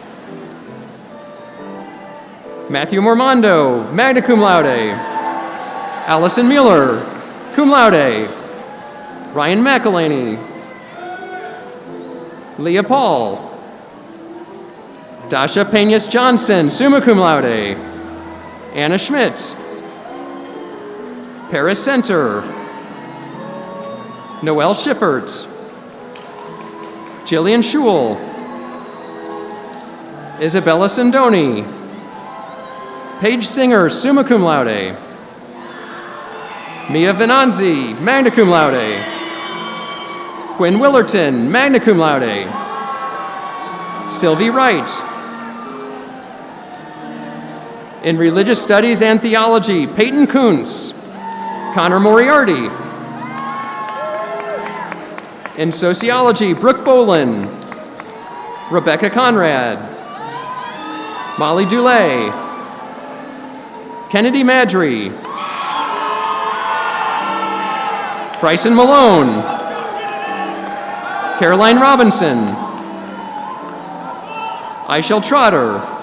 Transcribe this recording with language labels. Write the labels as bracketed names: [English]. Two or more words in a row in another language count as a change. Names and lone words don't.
[English] Matthew Mormondo, [Latin] magna cum laude. [English] Allison Mueller, [Latin] cum laude. [English] Ryan McElhaney. Leah Paul. Dasha Peñas Johnson, [Latin] summa cum laude. [English] Anna Schmidt. Paris Center. Noelle Schiffert. Jillian Schul. Isabella Sindoni. Paige Singer, [Latin] summa cum laude. [English] Mia Venanzi, [Latin] magna cum laude. [English] Quinn Willerton, [Latin] magna cum laude. [English] Sylvie Wright. In religious studies and theology, Peyton Kuntz. Connor Moriarty. In sociology, Brooke Bolin. Rebecca Conrad. Molly Dulay, Kennedy Madry, Bryson Malone, Caroline Robinson, Aishel Trotter.